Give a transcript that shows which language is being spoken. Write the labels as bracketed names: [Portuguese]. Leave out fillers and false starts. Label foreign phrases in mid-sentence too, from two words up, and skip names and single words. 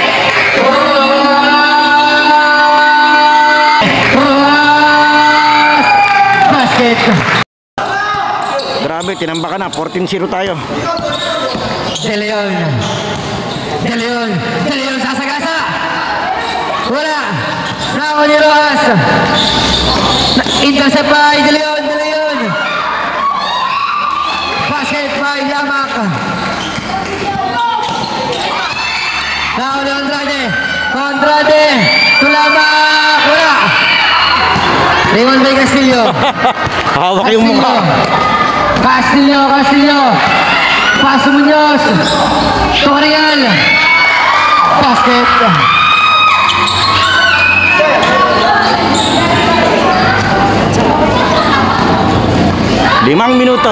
[English] Rojas. Basket. [Filipino] Grabe, tinambakan na. 14-0 tayo. De Leon. De Leon. De Leon sasagasa. Wala. Nawali Rojas. [English] Intercept by De Leon. De Leon. Basket by Lamak. [Filipino] Nawali Andrade. Andrade. To Lamak. Wala. [English] Rebound by Castillo. [Filipino] Hawak yung mukha. Castillo. Castillo. Paso Muñoz. [English] To Arengal. Basket. [Filipino] Limang minuto.